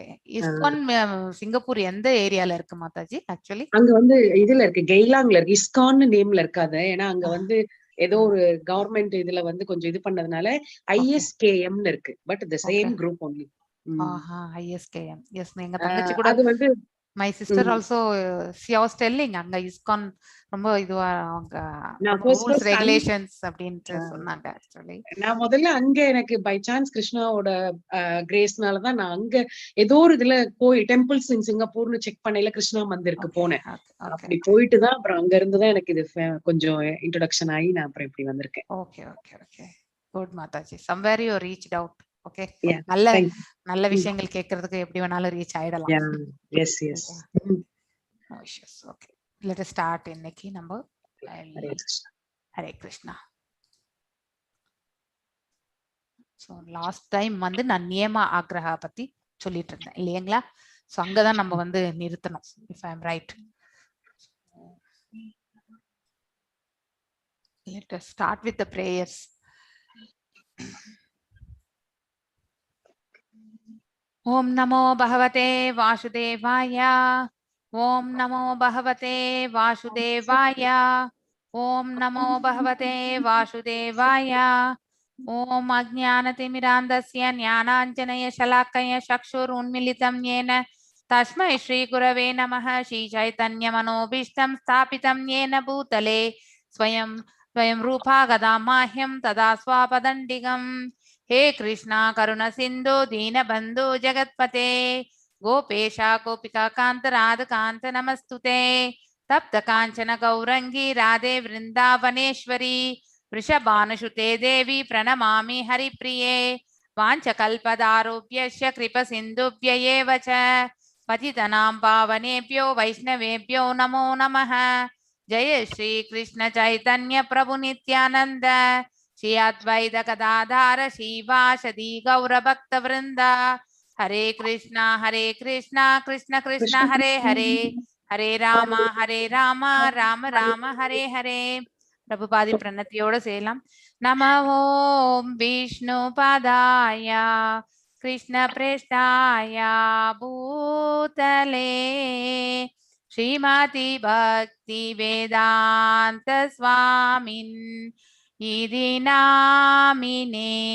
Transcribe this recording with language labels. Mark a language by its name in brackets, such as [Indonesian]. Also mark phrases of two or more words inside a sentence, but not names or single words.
[Tamil] இஸ்கான் சிங்கப்பூர் எந்த ஏரியால இருக்கு மாதாஜி ஆக்சுவலி? அங்க வந்து இதுல இருக்கு, கெய்லாங்ல இருக்கு. இஸ்கான் நேம்ல இருக்காது. ஏன்னா அங்க வந்து ஏதோ ஒரு கவர்மெண்ட் இதுல வந்து கொஞ்சம் இது பண்ணதுனால ISKM இருக்கு. [English] but the same group only. [Tamil] ISKM. எஸ், எங்க தங்கச்சி கூட, அது வந்து [English] my sister also she was telling [Tamil] அங்க இஸ்கான் ரொம்ப இதுவா அவங்க [English] rules regulations [Tamil] அப்படினு சொன்னாங்க ஆக்சுவலி. நான் முதல்ல அங்க எனக்கு [English] by chance [Tamil] கிருஷ்ணாவோட கிரேஸ்னால தான் நான் அங்க ஏதோ ஒரு இதுல போய் [English] temples in Singapore [Tamil] செக் பண்ணையில கிருஷ்ணா மந்திருக்கு போனேன். அப்படி போயிட்டு தான் அப்புறம் அங்க இருந்து தான் எனக்கு இது கொஞ்சம் இன்ட்ரோடக்ஷன் ஆகி நான் அப்புறம் இப்படி வந்திருக்கேன். [English] OK OK OK, good Mataji. somewhere you reached out. [Tamil] ஓகே, நல்ல விஷயங்கள் கேட்கிறதுக்கு எப்படி வேணாலும் ரீச் ஆயிடலாம். [English] yes yes. ஓகே, let us start. [Tamil] இன்னைக்கு நம்ம ஹரே கிருஷ்ணா. ஸோ [English] last time [Tamil] வந்து நான் நியம ஆக்ரஹா பத்தி சொல்லிட்டு இருந்தேன் இல்லைங்களா? ஸோ அங்கதான் நம்ம வந்து நிறுத்தணும், [English] if I am right. Let us start with the prayers. [Sanskrit] ॐ नमो भगवते वासुदेवाय. ॐ नमो भगवते वासुदेवाय. ॐ नमो भगवते वासुदेवाय. ॐ अज्ञानतिमिदन्दस्य ज्ञानाञ्जनय शलाकय चक्षुरुन्मीलितं येन तस्मै श्री गुरवे नमः. श्री चैतन्य मनोभिष्टं स्थापितं येन भूतले स्वयं रूप गदमह्यं तद स्वपदन्दिगं. हे कृष्णा करुणा सिंधु दीन बंधु जगतपते गोपेशा गोपिका कांत राध कांत नमस्तुते तप्त कांचन गौरंगी राधे वृंदावनेश्वरी वृषभानुसुते देवी प्रणमामि हरिप्रिये वाञ्छकल्पदारुभ्यश्च कृपसिन्धुभ्य एव च पतितनां पावनेभ्यो वैष्णवेभ्यो नमो नमः। जय श्री कृष्ण चैतन्य प्रभु नित्यानंद श्री अद्वैत गदाधर श्रीवासदि गौर भक्त वृंदा। हरे कृष्णा कृष्ण कृष्ण हरे हरे हरे राम राम राम हरे हरे। प्रभुपादी प्रणतियोड़ सेलाम। नमो ओम विष्णुपादाय कृष्ण प्रेष्ठाय भूतले श्रीमती भक्ति वेदांत स्वामिन् इति नामिने।